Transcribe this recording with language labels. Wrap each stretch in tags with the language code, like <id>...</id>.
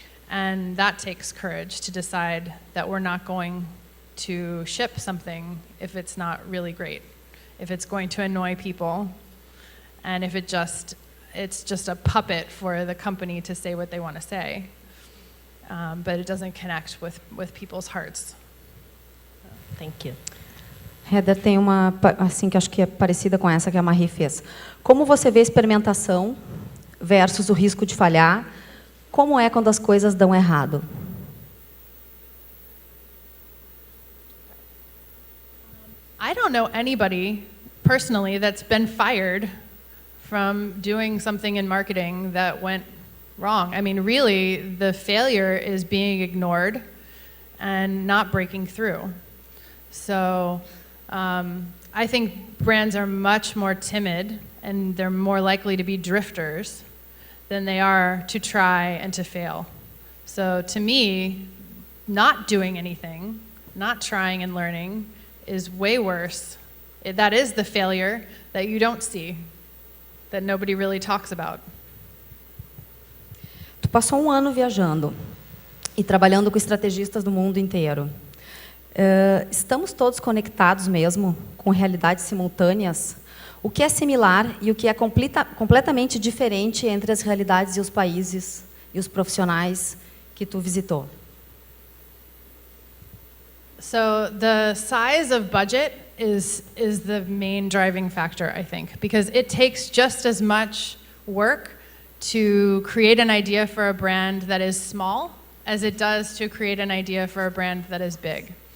<en>And that takes courage to decide that we're not going to ship something if it's not really great. if it's going to annoy people, and if it's just a puppet for the company to say what they want to say, but it doesn't connect with people's hearts. Thank you.</en> <pt>Heather, tem uma, assim, que acho que é parecida com essa que a Marie fez. Como você vê a experimentação versus o risco de falhar? Como é quando as coisas dão errado?</pt> <en>I don't know anybody personally that's been fired from doing something in marketing that went wrong. I mean, really, the failure is being ignored and not breaking through. So I think brands are much more timid, and they're more likely to be drifters than they are to try and to fail. So to me, not doing anything, not trying and learning, is way worse. That is the failure that you don't see, that nobody really talks about.</en> <pt>Tu passou um ano viajando e trabalhando com estrategistas do mundo inteiro. Estamos todos conectados mesmo, com realidades simultâneas? O que é similar e o que é completamente diferente entre as realidades e os países e os profissionais que tu visitou?</pt> <en>So the size of budget is the main driving factor, I think, because it takes just as much work to create an idea for a brand that is small as it does to create an idea for a brand that is big.</en>